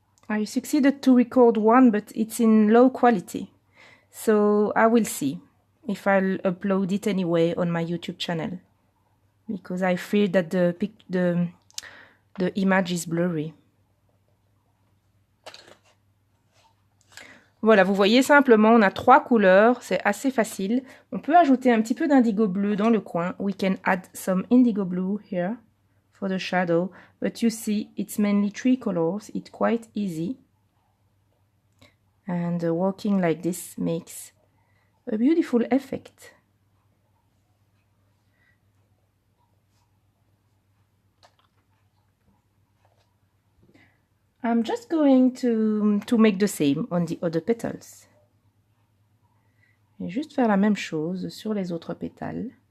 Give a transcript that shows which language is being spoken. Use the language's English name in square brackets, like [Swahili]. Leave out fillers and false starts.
[English] I succeeded to record one, but it's in low quality. So I will see if I'll upload it anyway on my YouTube channel, because I fear that the image is blurry. [French] Voilà, vous voyez simplement, on a 3 couleurs, c'est assez facile. On peut ajouter un petit peu d'indigo bleu dans le coin. [English] We can add some indigo blue here for the shadow, but you see it's mainly 3 colors. It's quite easy. And working like this makes a beautiful effect. I'm just going to make the same on the other petals. [French] Et juste faire la même chose sur les autres pétales.